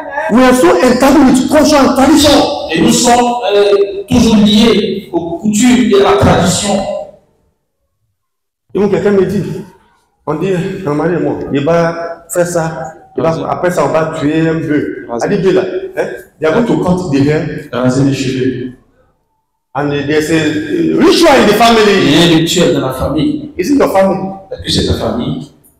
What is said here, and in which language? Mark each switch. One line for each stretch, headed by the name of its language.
English: We are so entangled with culture and tradition.
French: Et nous sommes toujours liés aux coutumes et à la tradition. Et donc quelqu'un me dit, on dit, mon mari et moi, il va faire ça, après ça on va tuer un bœuf. Elle dit, là, il y a beaucoup de comptes derrière. Raser les cheveux.
English: And there's a ritual in the family.
French: Il y a un rituel dans la famille.
English: Is it your family?
French: Est-ce que c'est ta famille?